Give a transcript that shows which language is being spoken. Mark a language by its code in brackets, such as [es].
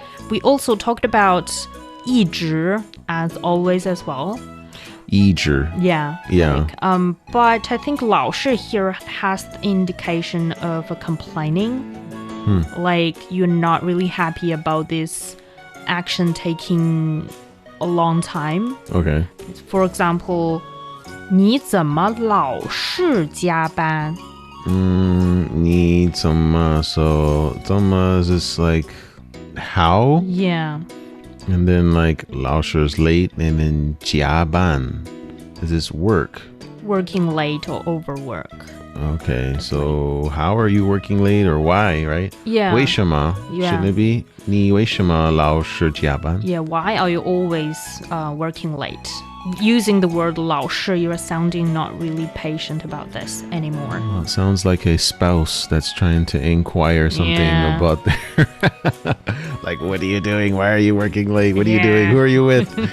[en] We also talked about 一直 as always as well. [zh] 一直. [en] Yeah. Yeah. But I think 老师 here has the indication of a complaining. Like you're not really happy about this action taking a long time. Okay. For example, [zh] 你怎么老是加班? [en] 你怎么, so 怎么 is this like how? Yeah. And then like 老师 is late, and then 加班 is this work? Working late or overwork. Okay, so how are you working late or why, right? Yeah. [zh] 为什么? [en] Yeah. Shouldn't it be [zh] 你为什么老是加班? [en] Yeah, why are you always working late? Using the word 老师, you are sounding not really patient about this anymore. Well, it sounds like a spouse that's trying to inquire something about their... like, what are you doing? Why are you working late? What are you doing? Who are you with?